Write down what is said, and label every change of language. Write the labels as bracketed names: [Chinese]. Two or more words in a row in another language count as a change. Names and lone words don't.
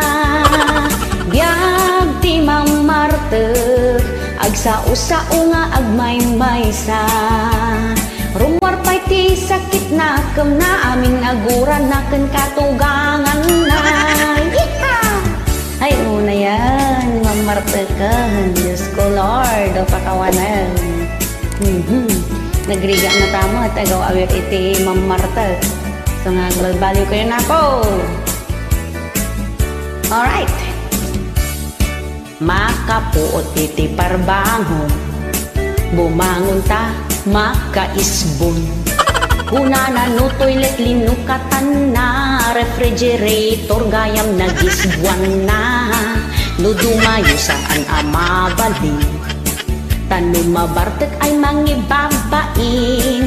[Iloko] Biag ti mamartek, agsao-sao nga agmay-maysa. Rumor pa'y ti sakit na kem na, aming aguran na ken katugangan na. Yeehaw! Ay una yan, mamartekan. [Filipino] Diyos ko Lord, o pakawanan. [Iloko] Nagriga na tamo, tagaw awir iti mamartek. So nga glalbaliw kayo na po. Alright. Makapuot iti parbangon, bumangon ta makaisbon. Kunana no toilet linukatan na, refrigerator gayam nagisbuan na. No dumayo saan amabaling, tanumabartek ay mangibabaing.